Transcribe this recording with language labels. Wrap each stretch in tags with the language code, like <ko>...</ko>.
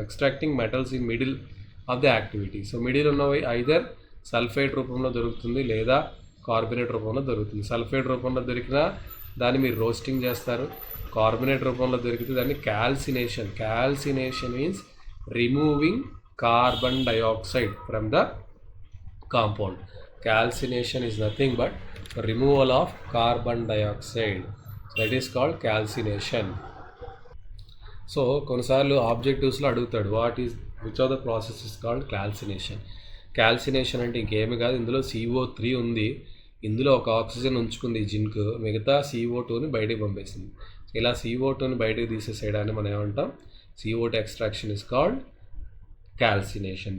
<en>Extracting metals in middle of the activity.</en> <te>So middle ఉన్నవి either sulphide రూపంలో దొరుకుతుంది లేదా కార్బోనేట్ రూపంలో దొరుకుతుంది. సల్ఫైడ్ రూపంలో దొరికినా దాన్ని మీరు రోస్టింగ్ చేస్తారు. కార్బోనేట్ రూపంలో దొరికితే దాన్ని calcination</te> <en>Means removing carbon dioxide from the compound. Calcination is nothing but removal of carbon dioxide. That is called calcination.</en> <te>So కొన్నిసార్లు ఆబ్జెక్టివ్స్లో అడుగుతాడు</te> <en>Which of the process is called calcination.</en> <te>Calcination అంటే ఇంకేమి కాదు, ఇందులో CO3 ఉంది, ఇందులో ఒక ఆక్సిజన్ ఉంచుకుంది జింక్, మిగతా CO2ని బయటకు పంపేసింది. ఇలా CO2ని బయటకు తీసేసేయడాన్ని మనం ఏమంటాం,</te> <en>CO2 extraction is called calcination.</en>